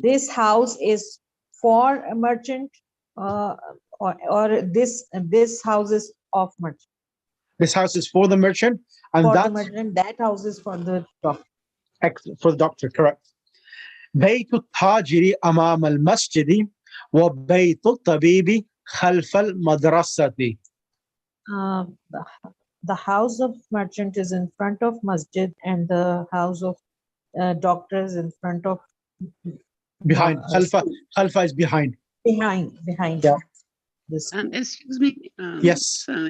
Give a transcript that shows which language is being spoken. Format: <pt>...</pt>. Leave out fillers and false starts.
<en>This house is for a merchant, or this house is of merchant. This house is for the merchant, and For that the merchant, that house is for the doctor. for the doctor. Correct.</en> <ar>بيت التاجر أمام المسجد وبيت الطبيب خلف المدرسة.</ar> <en>The house of merchant is in front of masjid, and the house of doctor is in front of Behind. Khalfa is behind. behind. Yeah. This. Excuse me. Yes.</en>